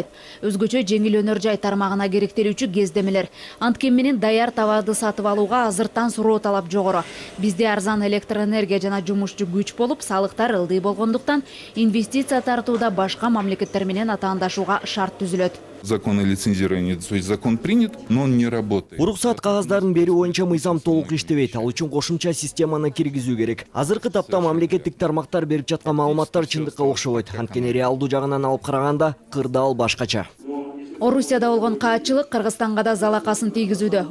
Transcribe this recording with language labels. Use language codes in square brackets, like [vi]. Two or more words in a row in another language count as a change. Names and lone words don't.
[ky] Өзгөчө жеңил өнөр жай тармагына керектелүүчү кездемелер. Анткени менен даяр товарды сатып алууга азыртан суроо талап жогору. Бизде арзан электр энергия жана жумушчу күч болуп, салыктар ылдый болгондуктан инвестиция тартууда башка мамлекеттер менен атаандашууга шарт түзүлөт. [ru] Закон о лицензировании, то есть закон принят, но он не работает. [ky] Уруксат кагаздарын берүү боюнча мыйзам толук иштебейт. Ал үчүн кошумча системаны киргизүү керек. Азыркы тапта мамлекеттик тармактар берип жаткан маалыматтар чындыкка окшобойт. Анткени реалдуу жагынан алып караганда кырдаал башкача. Орусияда болгон каатчылык Кыргызстанга да залакасын тийгизүүдө.